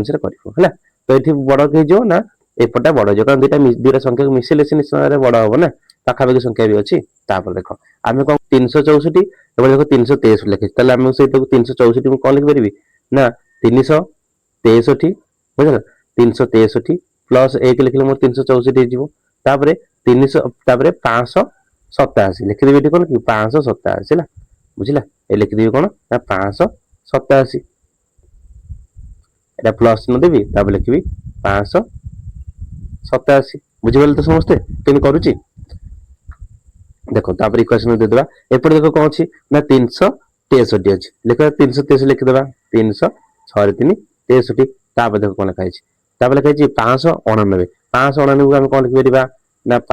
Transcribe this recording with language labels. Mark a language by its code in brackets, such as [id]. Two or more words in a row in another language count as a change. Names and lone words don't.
[or] ଅନୁସାରେ କରିବ ହେଲା ତ ଏଠି ବଡ ହେଇଯିବ ନା ଏପଟା ବଡ ହେଇଯିବ କାରଣ ଦିଟା ସଂଖ୍ୟାକୁ ମିଶିଲେ ସେ ନିଶ୍ଚୟ ବଡ ହବ ନା ପାଖାପାଖି ସଂଖ୍ୟା ବି ଅଛି ତାପରେ ଦେଖ ଆମେ କଣ 364 ଏବେଳେ ଦେଖ 363 ଲେଖିଛି ତାହେଲେ ଆମେ ସେଇଟାକୁ 364 ମୁଁ କଣ ଲିଖିପାରିବି ନା 363 ବୁଝିଲ 363 ପ୍ଲସ୍ 1 ଲେଖିଲେ ମୋର 364 ହେଇଯିବ ତାପରେ 300 ତାପରେ 587 ଲେଖିଦେବି ଏଠି କଣ କି 587 ହେଲା ବୁଝିଲା ଏ ଲେଖିଦେବି କଣ ନା 587 [bn] এটা প্লস চিহ্ন দেবি তারপরে লিখবি 587 বুঝিপারলে তো [or] ସମସ୍ତେ କେମିତି କରୁଛି ଦେଖ ତାପରେ ଇକ୍ୱେସନ ଦେଇଦେବା ଏପଟେ ଦେଖ କଣ ଅଛି ନା 363 ଅଛି ଲେଖା 363 ଲେଖିଦେବା 300 6 3 63 ତାପରେ ଦେଖ କଣ ଲେଖା ହେଇଛି ତାପରେ ଲେଖା ହେଇଛି 589 589 କୁ ଆମେ କଣ ଲେଖିପାରିବା ନା